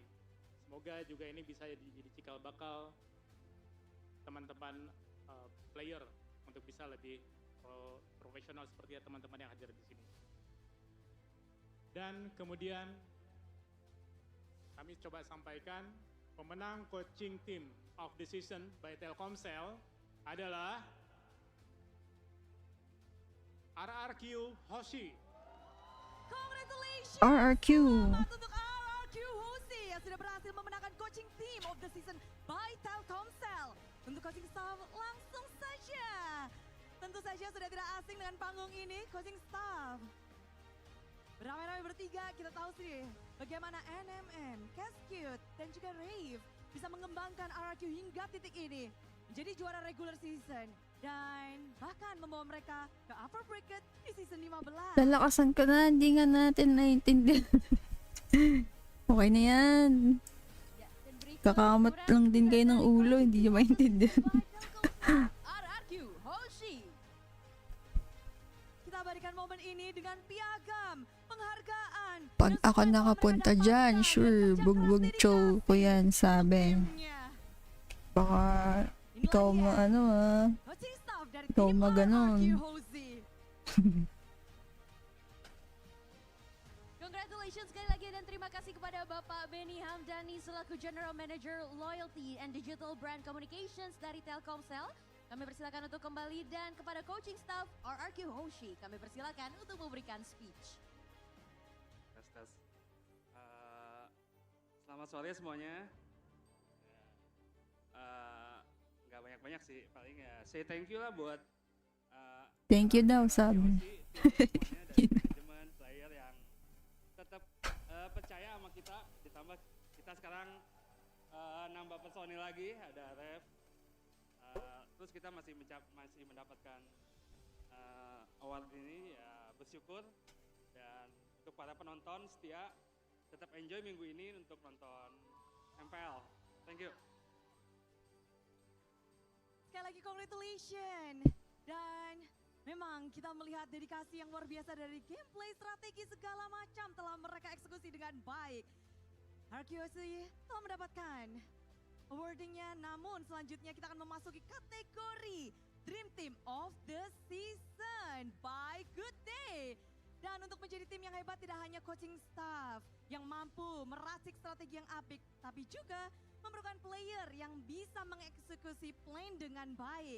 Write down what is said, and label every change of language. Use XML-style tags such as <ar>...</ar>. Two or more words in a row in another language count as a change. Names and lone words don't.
<id>Semoga juga ini bisa jadi cikal bakal teman-teman player untuk bisa lebih profesional seperti teman-teman yang hadir di sini. Dan kemudian kami coba sampaikan pemenang Coaching Team of the Season by Telkomsel adalah RRQ Hoshi. Congratulations! RRQ. Selamat untuk RRQ Hosi yang sudah berhasil memenangkan Coaching Team of the Season by Telkomsel. Untuk</id> <en>coaching staff</en> <id>langsung saja. Tentu saja sudah tidak asing dengan panggung ini,</id> <en>coaching staff.</en> <id>Beramai-ramai bertiga, kita tahu sih bagaimana NMN, Cascute, dan juga Rave bisa mengembangkan RRQ hingga titik ini. Menjadi juara regular season dan bahkan membawa mereka ke upper bracket di season 15.</id> <tl>Lalakasan ko na, hindi nga natin naiintindihan. Okay na yan. Kakamat lang din kayo ng ulo, hindi nyo maintindihan.</tl> <id>RRQ Hoshi. Kita berikan momen ini dengan piagam penghargaan.</id> <tl>Pag ako nakapunta dyan, sure, bugbog chow ko yan, sabi. Baka ikaw ikaw maganon.</tl> <id>Congratulations sekali lagi dan terima kasih kepada Bapak Benny Hamdani selaku</id> <en>General Manager Loyalty and Digital Brand Communications</en> <id>dari Telkomsel. Kami persilakan untuk kembali dan kepada</id> <en>coaching staff</en> <id>RRQ Hoshi, kami persilakan untuk memberikan speech. Tes. Selamat sore semuanya. Nggak banyak-banyak sih, paling ya</id> <en>say thank you</en> <id>lah buat</id> <en>Thank you</en> <tl>daw, sabi.</tl> <id>manajemen, player yang tetap percaya sama kita, ditambah kita sekarang nambah personil lagi, ada ref, terus kita masih mendapatkan award ini, ya bersyukur. Dan untuk para penonton setia, tetap enjoy minggu ini untuk nonton MPL.</id> <en>Thank you.</en> <id>Sekali lagi congratulations. Dan memang kita melihat dedikasi yang luar biasa dari gameplay, strategi segala macam telah mereka eksekusi dengan baik. RQC telah mendapatkan awardingnya, namun selanjutnya kita akan memasuki kategori Dream Team of the Season by Dan untuk menjadi tim yang hebat tidak hanya</id> <en>coaching staff</en> <id>yang mampu meracik strategi yang apik, tapi juga memerlukan player yang bisa mengeksekusi plan dengan baik.</id>